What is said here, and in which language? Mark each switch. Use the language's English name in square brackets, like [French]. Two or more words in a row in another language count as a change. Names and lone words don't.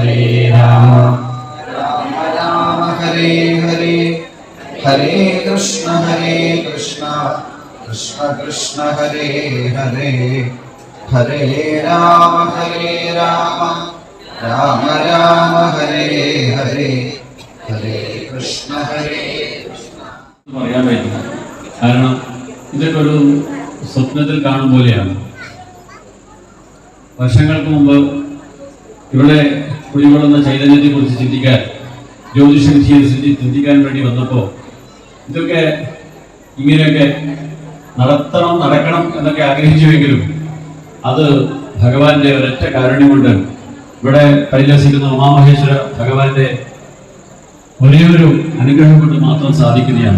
[Sanskrit] राम हरे हरे हरे कृष्ण कृष्ण कृष्ण हरे हरे हरे राम राम हरे हरे हरे कृष्ण [Malayalam] പറയാൻ പറ്റില്ല. കാരണം ഇതൊക്കെ ഒരു സ്വപ്നത്തിൽ കാണും പോലെയാണ്. വർഷങ്ങൾക്ക് മുമ്പ് ഇവിടെ കുടികൊള്ളുന്ന ചൈതന്യത്തെ കുറിച്ച് ചിന്തിക്കാൻ, ജ്യോതിഷവിധിയെ ചിന്തിക്കാൻ വേണ്ടി വന്നപ്പോൾ ഇതൊക്കെ ഇങ്ങനെയൊക്കെ നടക്കണം എന്നൊക്കെ ആഗ്രഹിച്ചുവെങ്കിലും അത് ഭഗവാന്റെ ഒരൊറ്റ കാരുണ്യം കൊണ്ട് ഇവിടെ പരിലസിക്കുന്ന ഉമാമഹേശ്വര ഭഗവാന്റെ ഒരേ ഒരു അനുഗ്രഹം കൊണ്ട് മാത്രം സാധിക്കുന്നതാണ്.